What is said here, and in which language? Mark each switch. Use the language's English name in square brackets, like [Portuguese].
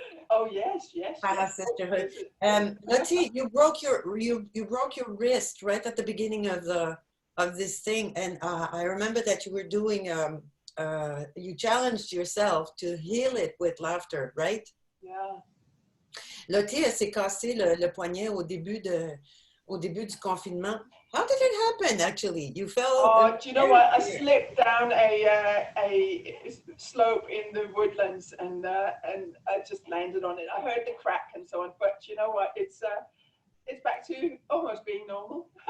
[English] Oh yes, yes. HAHA Sisterhood. Lotte, you broke your wrist right at the beginning of this thing, and I remember that you were doing you challenged yourself to heal it with laughter, right? Yeah. [French] Lotte s'est cassé le poignet au début du confinement. [English] How did it happen, actually? You fell? Oh, do you know what? I slipped down a slope in the woodlands, and I just landed on it. I heard the crack and so on, but you know what? It's back to almost being normal.